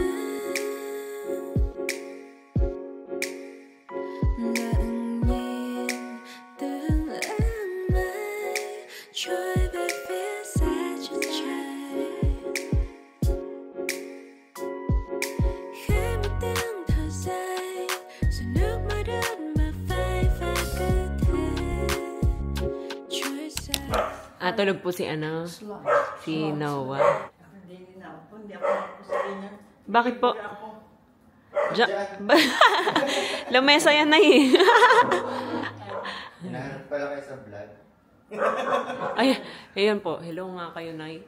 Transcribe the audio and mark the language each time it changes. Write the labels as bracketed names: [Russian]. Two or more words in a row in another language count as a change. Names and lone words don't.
[Vietnamese] lặng nhìn từng áng mây trôi về phía xa chân trời khẽ một tiếng thở dài rồi nước mắt ướt bờ vai và cơ thể trôi xa. [Filipino] Tulog po si si Noah. Bakit po? Lamesa yan na eh. Hinahanap pala kayo sa vlog. Ay, ayan po. Hello nga kayo, Nay.